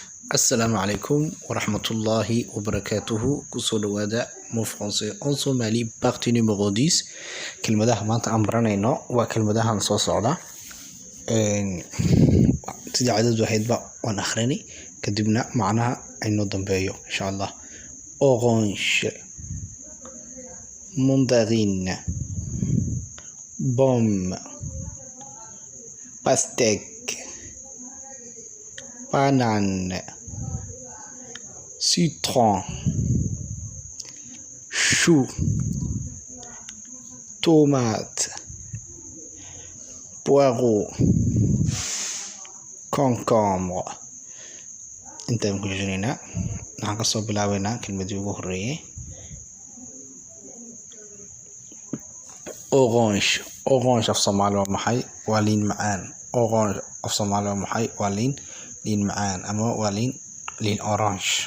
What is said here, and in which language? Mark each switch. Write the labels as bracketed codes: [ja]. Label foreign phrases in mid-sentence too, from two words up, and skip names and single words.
[ar] Assalamu alaikum wa rahmatullahi wa barakatuhu. [so] Kusoo dhawaada Move Français en Somali [fr] partie numéro [so] 10. Kelmadaha maanta aan baranayno waa kelmadahan soo socda. Sida caadadu ahaydba waan akhrini kadibna macnaha aynu dambeeyo [ar] insha Allah. [fr] Orange, mandarine, pomme, pastèque, banane, citron, chou, tomate, poireau, concombre. [so] Intaan ku jirnaa waxaan ka soo bilaabaynaa kelmadii ugu horeeyay. Orange af Soomaali waa maxay? Waa liin macaan. Orange af Soomaali waa maxay? Waa liin macaan ama waa liin orange.